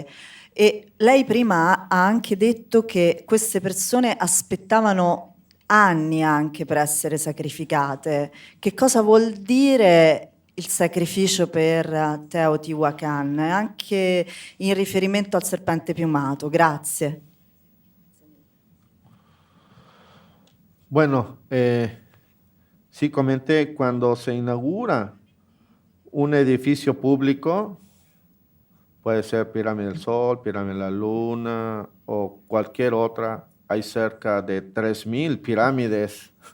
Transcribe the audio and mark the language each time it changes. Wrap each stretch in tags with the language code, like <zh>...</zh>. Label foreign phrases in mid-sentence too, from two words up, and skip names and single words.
<it>E lei prima ha anche detto che queste persone aspettavano anni anche per essere sacrificate. Che cosa vuol dire il sacrificio per Teotihuacan, anche in riferimento al serpente piumato? Grazie.</it> <es>Bueno, sí comenté, cuando se inaugura un edificio público, puede ser Pirámide del Sol, Pirámide de la Luna o cualquier otra, hay cerca de 3,000 pirámides.</es>